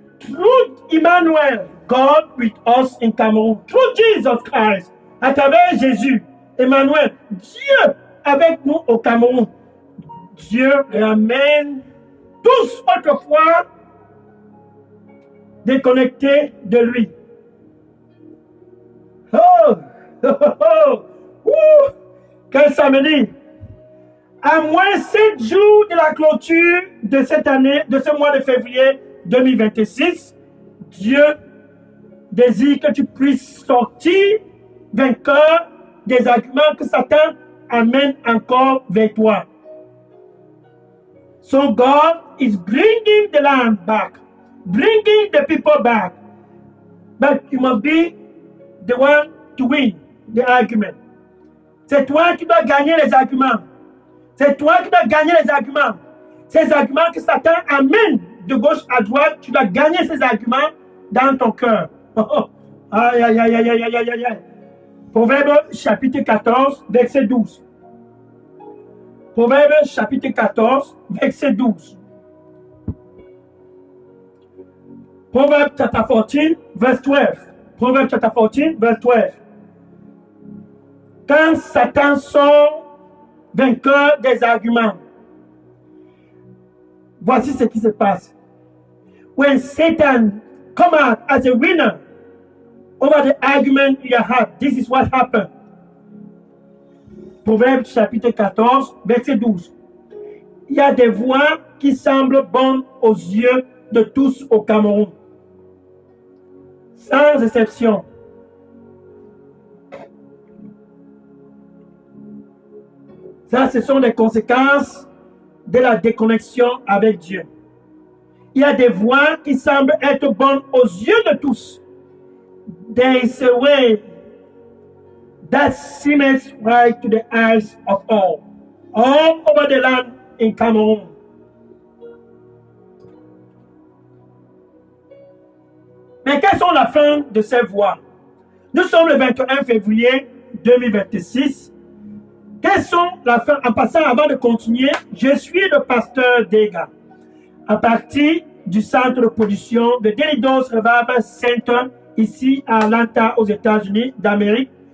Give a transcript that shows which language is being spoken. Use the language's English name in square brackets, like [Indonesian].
[English] Through Emmanuel, God with us in Cameroon. Through Jesus Christ. [French] À travers Jésus, Emmanuel, Dieu avec nous au Cameroun. Dieu ramène tous autrefois déconnectés de lui. Oh, oh, oh, oh. Quel samedi! À moins 7 jours de la clôture de cette année, de ce mois de février 2026, Dieu désire que tu puisses sortir vainqueur des arguments que Satan amène encore vers toi. [English] So God is bringing the land back, bringing the people back. But you must be the one to win the argument. [French] C'est toi qui dois gagner les arguments. C'est toi qui dois gagner les arguments. Ces arguments que Satan amène de gauche à droite, tu dois gagner ces arguments dans ton cœur. Aïe, aïe, aïe, aïe, aïe, aïe, aïe, aïe. Proverbe chapitre 14, verset 12. Proverbe chapitre 14, verset 12. [English] Proverbe chapter 14, verse 12. Proverbe chapter 14, verse 12. [French] Quand Satan sort vainqueur des arguments, voici ce qui se passe. [English] When Satan come out as a winner over the argument you have, this is what happened. [French] Proverbe chapitre 14, verset 12. Il y a des voix qui semblent bonnes aux yeux de tous au Cameroun. Sans exception. Ça, ce sont les conséquences de la déconnexion avec Dieu. Il y a des voix qui semblent être bonnes aux yeux de tous. [English] There is a way that seems right to the eyes of all over the land in Cameroon. [French] Mais quelles sont la fin de ces voix? Nous sommes le 21 février 2026. Quelles sont la fin? En passant, avant de continuer, je suis le pasteur Dega. À partir du centre de production de Delidos Revival Center, ici à Atlanta, aux États-Unis d'Amérique.